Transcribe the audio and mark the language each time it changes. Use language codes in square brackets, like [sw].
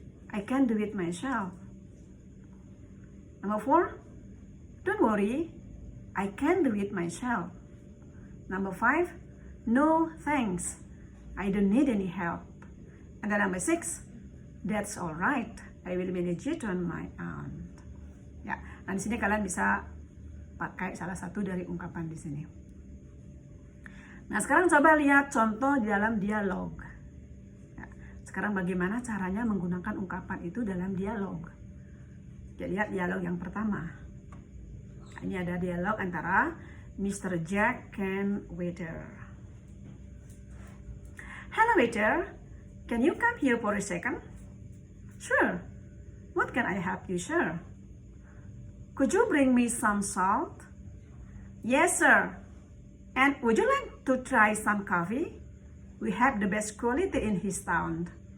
[en] I can do it myself. Number 4, don't worry. I can do it myself. Number 5, no, thanks. I don't need any help. And then number 6, that's all right. I will manage it on my own. [id] Ya, nah di sini kalian bisa pakai salah satu dari ungkapan di sini. Nah, sekarang coba lihat contoh di dalam dialog. Ya, sekarang bagaimana caranya menggunakan ungkapan itu dalam dialog. Jadi lihat dialog yang pertama. Nah, ini ada dialog antara Mr. [en] Jack and waiter. Hello waiter, can you come here for a second? Sure. What can I help you, sir? Could you bring me some salt? Yes, sir. And would you like to try some coffee? We have the best quality in his town.